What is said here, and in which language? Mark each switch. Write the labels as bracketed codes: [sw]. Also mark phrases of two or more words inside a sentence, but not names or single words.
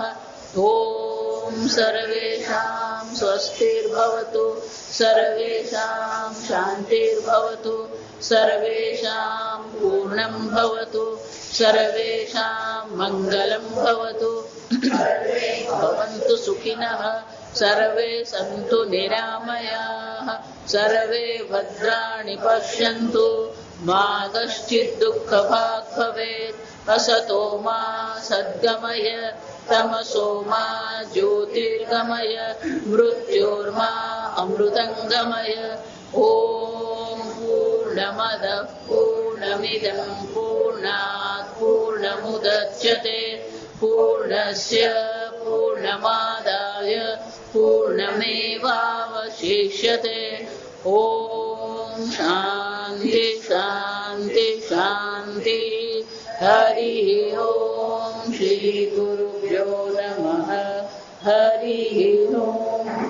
[sa] ઓમ સર્વેષાં સ્વસ્તિર્ભવતુ, સર્વેષાં શાંતિર્ભવતુ, સર્વેષાં પૂર્ણં ભવતુ, સર્વેષાં મંગલં ભવતુ, ભવन्तુ સુખિનઃ, સર્વે સन्तુ નિરામયાઃ, સર્વે ભદ્રાણિ પશ્યन्तુ, મા કશ્ચિत् દુઃખભાગ્ ભવેत्. असतो मा सद्गमय, तमसो मा ज्योतिर्गमय, मृत्योर्मा अमृतंगमय. ओम पूर्णमद पूर्णमिदं पूर्णात् पूर्णमुदच्यते पूर्णस्य पूर्णमादाय पूर्णमेवावशिष्यते. ओम शांति. શાંતિ શાંતિ શાંતિ. હરિ ઓમ શ્રી ગુરુભ્યો નમઃ. હરિ ઓમ.